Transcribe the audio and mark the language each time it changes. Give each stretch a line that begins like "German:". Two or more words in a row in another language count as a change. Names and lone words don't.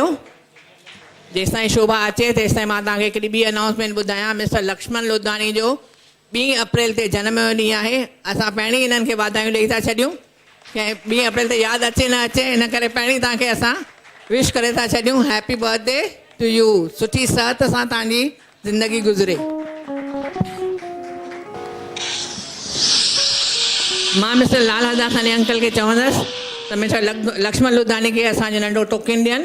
Sindhi: जेसिताईं शोभा अचे तेसिताईं मां तव्हांखे हिकिड़ी ॿी अनाउंसमेंट ॿुधायां। मिस्टर लक्ष्मण लोधानी जो 2 अप्रैल ते जनम जो ॾींहुं आहे। असां पहिरीं इन्हनि खे वाधायूं ॾेई था छॾियूं। कंहिं 2 अप्रैल ते यादि अचे न अचे इन करे पहिरीं तव्हांखे असां विश करे था छॾियूं।
English: Happy birthday to you.
Sindhi: सुठी सिहत सां तव्हांजी ज़िंदगी गुज़रे। मां मिस्टर लाल हरदासानी अंकल खे चवंदसि त मिस्टर लक्ष्मण लोधानी खे असांजो नंढो टोकन ॾियनि।